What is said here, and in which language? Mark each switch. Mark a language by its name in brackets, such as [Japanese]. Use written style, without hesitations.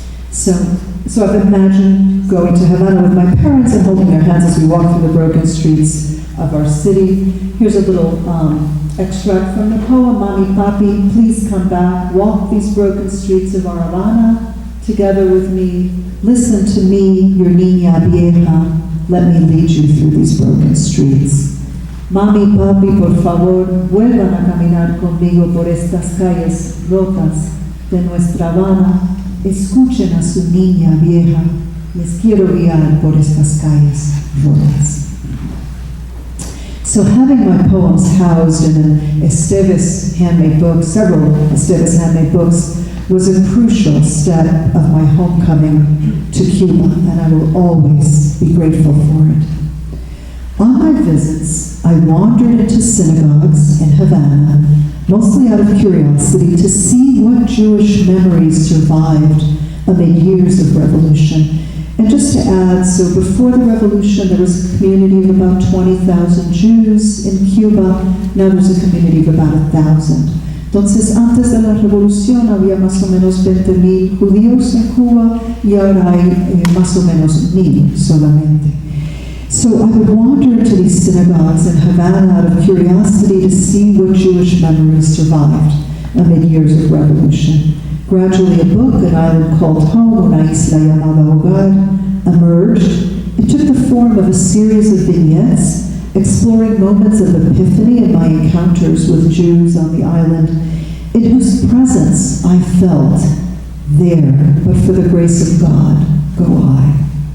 [English] So I've imagined going to Havana with my parents and holding their hands as we walk through the broken streets of our city. Here's a little extract from the poem, Mami, Papi, please come back, walk these broken streets of our Havana together with me. Listen to me, your niña vieja, let me lead you through these broken streets. [Spanish] Mami, papi, por favor, vuelvan a caminar conmigo por estas calles rotas de nuestra Habana. Escuchen a su niña vieja, Les quiero guiar por estas calles rotas. [English] So having my poems housed in an Esteves handmade book, several Esteves handmade books, was a crucial step of my homecoming to Cuba, and I will always be grateful for it. On my visits, I wandered into synagogues in Havana, mostly out of curiosity, to see what Jewish memories survived amid years of revolution. And just to add, so before the revolution, there was a community of about 20,000 Jews in Cuba. Now there's a community of about 1,000. [Spanish] Entonces, antes de la revolución había más o menos 20,000 judíos en Cuba y ahora hay más o menos 1,000 solamente. [English] So I would wander into these synagogues in Havana out of curiosity to see what Jewish memories survived amid years of revolution. Gradually, a book, An Island Called Home, Una Isla Llamada Hogar, emerged. It took the form of a series of vignettes exploring moments of epiphany in my encounters with Jews on the island, in whose presence I felt, there, but for the grace of God, go I.